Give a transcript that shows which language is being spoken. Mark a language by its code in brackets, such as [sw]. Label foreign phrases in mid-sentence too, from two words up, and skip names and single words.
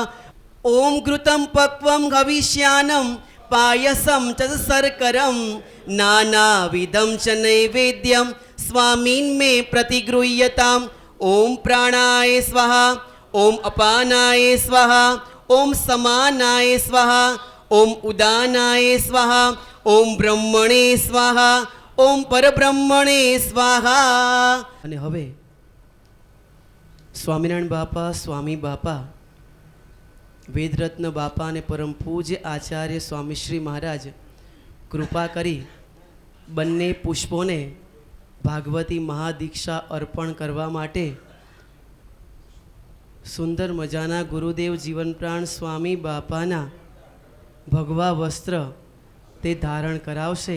[sa] ओम घृतं पक्वं हविष्यानं पायसं च शर्करं नानाविधं च नैवेद्यं स्वामिन् मे प्रतिगृह्यताम्। ओम प्राणाय स्वाहा ओम अपानाय स्वाहा ओम समानाय स्वाहा ओम उदानाय स्वाहा ओम ब्रह्मणे स्वाहा ओम परब्रह्मणे स्वाहा। [gu] અને હવે સ્વામિનારાયણ બાપા સ્વામી બાપા વેદરત્ન બાપા અને પરમ પૂજ્ય આચાર્ય સ્વામીશ્રી મહારાજ કૃપા કરી બંને પુષ્પોને ભાગવતી મહાદીક્ષા અર્પણ કરવા માટે સુંદર મજાના ગુરુદેવ જીવનપ્રાણ સ્વામી બાપાના ભગવા વસ્ત્ર તે ધારણ કરાવશે।